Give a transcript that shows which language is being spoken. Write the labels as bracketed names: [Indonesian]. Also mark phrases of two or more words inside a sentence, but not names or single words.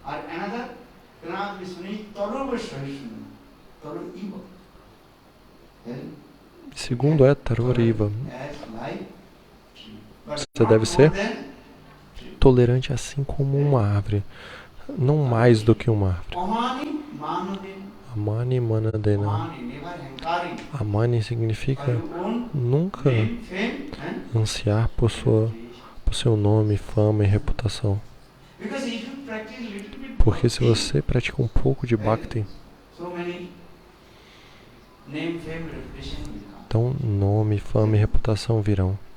[Portuguese] Segundo é Taroriva. Você deve ser tolerante assim como uma árvore, não mais do que uma árvore. [Sanskrit] अमानिना मानदेन. [Portuguese] Amani significa nunca ansiar por seu nome, fama e reputação. Porque se você pratica um pouco de Bhakti, então nome, fama e reputação virão.